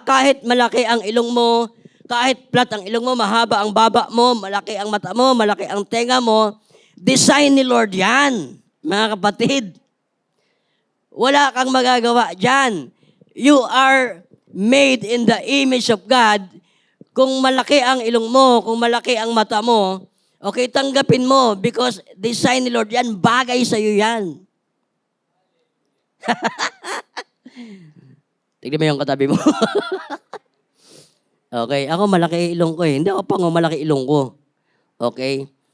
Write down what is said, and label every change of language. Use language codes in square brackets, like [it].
[tl] Kahit malaki ang ilong mo, kahit flat ang ilong mo, mahaba ang baba mo, malaki ang mata mo, malaki ang tenga mo, design ni Lord yan, mga kapatid. Wala kang magagawa dyan. [en] You are made in the image of God. [tl] Kung malaki ang ilong mo, kung malaki ang mata mo, okay, tanggapin mo because design ni Lord yan, bagay sa iyo yan. Tignan mo yung katabi mo. Okay, ako malaki ilong ko eh. Hindi ako pango, malaki ilong ko. Okay?